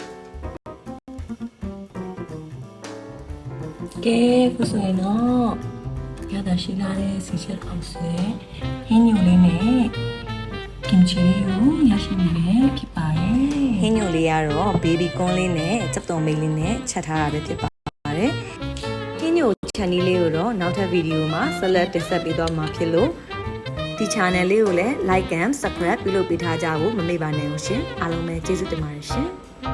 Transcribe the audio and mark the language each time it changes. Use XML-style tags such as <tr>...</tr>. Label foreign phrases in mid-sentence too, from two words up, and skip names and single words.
<my>ကဲခုဆိုရင်တော့ရတာရှိလာတဲ့စီချက်အောင်ဆွဲဟင်းညိုလေးနဲ့ကင်ချီလေးကိုရရှိနေပြီဖြစ်ပါတယ်ဟင်းညိုလေးကတော့ဘေဘီကွန်းလေးနဲ့ကြက်တော်မိတ်လေးနဲ့ချက်ထားတာပဲဖြစ်ပါတယ်ဟင်းညိုချန်နီလေးကိုတော့နောက်ထပ်ဗီဒီယိုမှာဆက်လက်တင်ဆက်ပေးသွားမှာဖြစ်လို့ဒီ channel လေးကိုလည်း</my> <en>like and subscribe</en> <my>ပြုလုပ်ပေးထားကြဖို့မမေ့ပါနဲ့ရှင်အားလုံးပဲကျေးဇူးတင်ပါတယ်ရှင်</my>